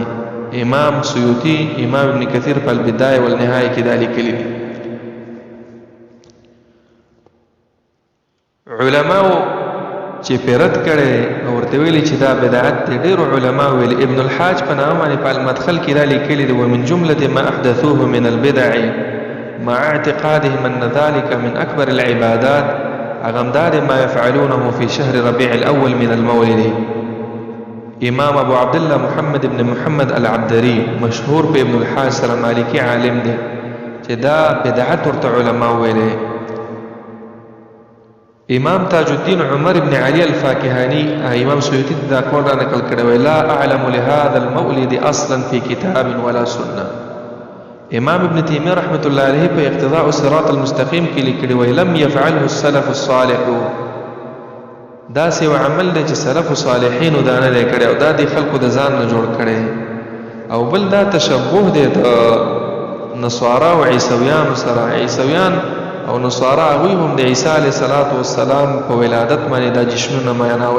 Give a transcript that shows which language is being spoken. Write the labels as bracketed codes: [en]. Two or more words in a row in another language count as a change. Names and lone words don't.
[ps] امام سیوطي امام ابن کثیر په البدایه والنهایه کې دا لیکلي دي. علماو چې پیرت کړي او ورته ویلي چې دا بدعت دی، ډېرو علماو ویلي. ابن الحاج په نامه باندې په المدخل کې دا لیکلي دي [ar] ومن جملة ما احدثوه من البدع مع اعتقادهم ان ذلك من اکبر العبادات اغمدار ما يفعلونه في شهر ربيع الاول من المولد. [ps] امام ابو عبد الله محمد ابن محمد العبدري مشهور په ابن الحاج سره مالکی عالم دی چې دا بدعت ورته علما ویلي. امام تاج الدین عمر ابن علي الفاکهانی امام سیوطي دا قول را نقل کړی [ar] لا اعلم لهذا المولد اصلا في كتاب ولا سنه. [ps] امام ابن تیمیه رحمت الله علیه په اقتضاء الصراط المستقیم کې لیکلی وی [ar] لم يفعله السلف الصالح. [ps] دا سیو عمل دی چې سلف صالحین دا نه دی کړی او دا دی خلکو د ځان نه جوړ کړی. او بل دا تشبه دی د نصارا او عیسویانو سره. عیسویان او نصارا هغوی هم د عیسی علیه السلام په ولادت باندې دا جشنونه میانوي.